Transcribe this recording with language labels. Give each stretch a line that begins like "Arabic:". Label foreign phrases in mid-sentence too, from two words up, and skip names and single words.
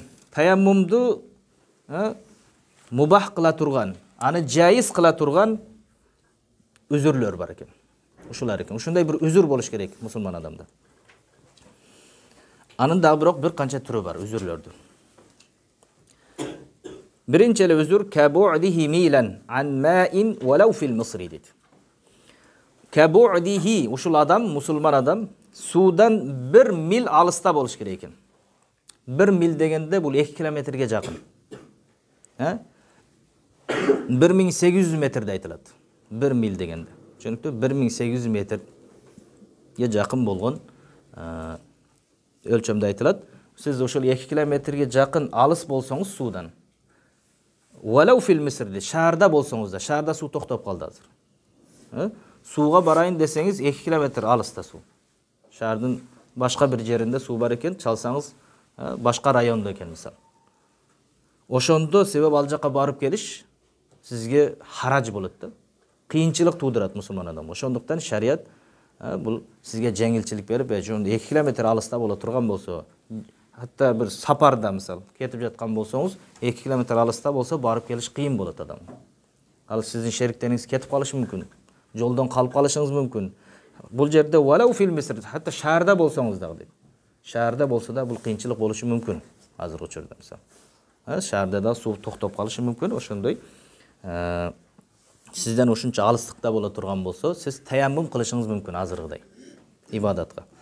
Kyrgyz: Таяммумду мубах кыла турган, аны жайыз кыла турган үзүрлөр бар экен. Ушулар экен. Ушундай бир үзүр болуш керек мусулман адамда. Анын дагы бирок бир канча түрү бар үзүрлөрдүн. Биринчи эле үзүр
Arabic: لبعده ميلا عن ماء ولو في المصر
Kyrgyz: дейт. Кабу'дихи, ушул адам, мусулман адам суудан 1 мил алыста болуш керек экен. 1 мил дегенде бул 2 километрге жакын. 1800 метрде айтылат. 1 мил дегенде. Түшүнүктү? 1800 метрге жакын болгон өлчөмдө айтылат. Сиз ошол 2 километрге жакын алыс болсоңуз суудан.
Arabic: ولو في المصر,
Kyrgyz: шаарда болсоңуз да, шаарда суу токтоп калды азыр. Сууга барайын десеңиз 2 километр алыста суу. Шаардын башка бир жеринде суу бар экен, чалсаңыз башка райондо экен мисал. Ошондо себеп ал жака барып келиш сизге харач болот да. Кыйынчылык туудурат мусулман адам. Ошондуктан шарият бул сизге жеңилчилик берип, ошондо 2 километр алыста боло турган болсо, хатта бир сапарда мисал кетип жаткан болсоңуз, 2 километр алыста болсо барып келиш кыйын болот адам. Ал сиздин шериктериңиз кетип калышы мүмкүн. Жолдон калып калышыңыз мүмкүн. Бул жерде
Arabic: ولو في المصر,
Kyrgyz: хатта шаарда болсоңуз дагы дейт. Шаарда болсо да бул кыйынчылык болушу мүмкүн. Азыр учурда мисал. Шаарда да суу токтоп калышы мүмкүн. Ошондой сизден ушунча алыстыкта боло турган болсо, сиз таяммум кылышыңыз мүмкүн азыргыдай ибадатка.